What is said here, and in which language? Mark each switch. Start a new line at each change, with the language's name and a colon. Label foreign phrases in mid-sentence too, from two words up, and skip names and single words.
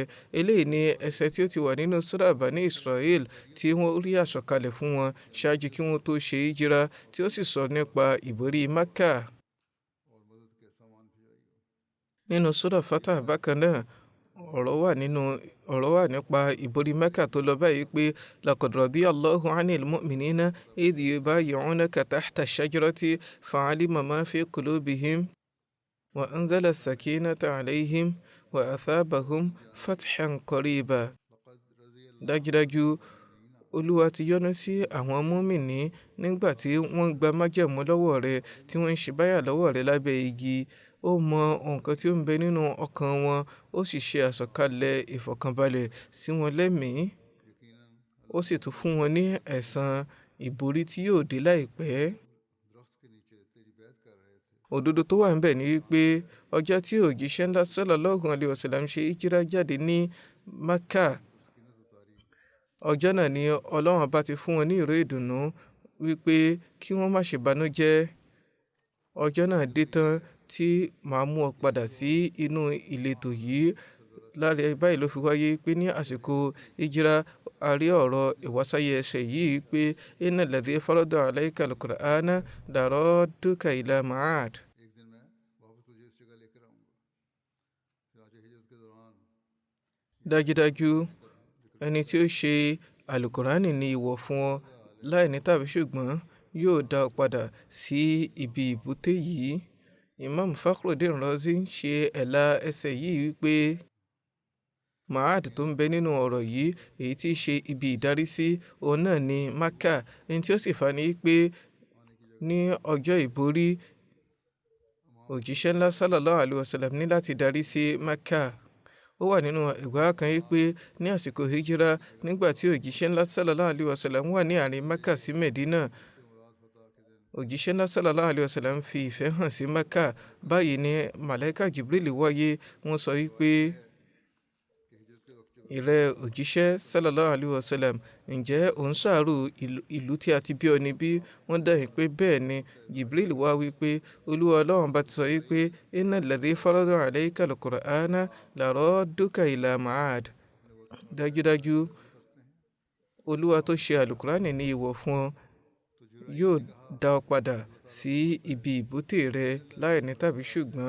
Yoruba: eléyìí ni ẹsẹ̀ tí ó ti wà nínú Surah Bani Israel tí wọ́n rí àsọ̀kalẹ̀ fún wọn ṣáájú kí wọ́n tó ṣe hijira tí ó sì sọ nípa ìborí Mẹ́kà. nínú Surah Fatah bákan náà ọ̀rọ̀ wà nípa ìborí Mẹ́kà tó lọ báyìí pé
Arabic: لقد رضي الله عن المؤمنين إذ يبايعونك تحت الشجرة فعلم ما في قلوبهم وأنزل السكينة عليهم وأثابهم فتحا قريبا.
Yoruba: dájúdájú Olúwa ti yọ́nú sí àwọn mùmínì nígbà tí wọ́n gba májẹ̀mú lọ́wọ́ rẹ̀ tí wọ́n ń ṣe báyà lọ́wọ́ rẹ̀ lábẹ́ igi. ó mọ nǹkan tí ó ń bẹ nínú ọkàn wọn, ó sì ṣe àsọ̀kalẹ̀ ìfọ̀kànbalẹ̀ sí wọn lẹ́mìí, ó sì tún fún wọn ní ẹ̀san ìborí tí yóò dé láìpẹ́. Òdodo tó wà níbẹ̀ ni wípé ọjọ́ tí òjíṣẹ́ ńlá
Arabic: صلى الله عليه وسلم
Yoruba: ṣe hijira jáde ní Mákà, ọjọ́ náà ni Ọlọ́run bá ti fún wọn ní ìró ìdùnnú wípé kí wọ́n má ṣe banújẹ́. Ọjọ́ náà dé tán tí màá mú ọ padà sí inú ìletò yìí. Lára báyìí ló fi wáyé pé ní àsìkò hijira a rí ọ̀rọ̀ ìwásáyé ẹsẹ̀ yìí pé
Arabic: إن الذي فرض عليك القرآن لرادك إلى معاد.
Yoruba: Dájúdájú ẹni tí ó ṣe àlùkùránì ní ìwọ̀ fún ọ láì ní tàbí ṣùgbọ́n yóò dá ọ padà sí ibi ìbúté yìí. Imam Fakhruddin Razi ṣe ẹ̀la ẹsẹ̀ yìí wípé Ma'ad tó ń bẹ nínú ọ̀rọ̀ yìí èyí tí í ṣe ibi ìdarí sí òun náà ní Mákà. Ẹni tí ó sì fà ní pé ní ọjọ́ ìborí òjíṣẹ́ ńlá
Arabic: صلى الله عليه وسلم
Yoruba: ní láti darí sí Mákà. Ó wà nínú ẹgbàá kan yìí pé ní àsìkò hijira nígbà tí òjíṣẹ́ ńlá
Arabic: صلى الله عليه وسلم
Yoruba: wà ní àárín Mákà sí Mẹ̀dínà, òjíṣẹ́ ńlá
Arabic: صلى الله عليه وسلم
Yoruba: fi ìfẹ́ hàn sí Mákà. Báyìí ni màláíkà Jibril wáyé, wọ́n sọ wípé ìrẹ́ òjíṣẹ́
Arabic: صلى الله عليه وسلم,
Yoruba: ǹjẹ́ ò ń ṣàárò ìlú tí a ti bí ọ níbí? Wọ́n dáhùn pé bẹ́ẹ̀ ni. Jibril wá wípé Olúwa Ọlọ́run bá ti sọ wípé
Arabic: إن الذي فرض عليك القرآن لرادك إلى معاد.
Yoruba: Dájúdájú Olúwa tó ṣe àlùkùránì ní ìwọ̀ fún ọ yóò dá ọ padà sí ibi ìbúté rẹ láì ní tàbí ṣùgbọ́n.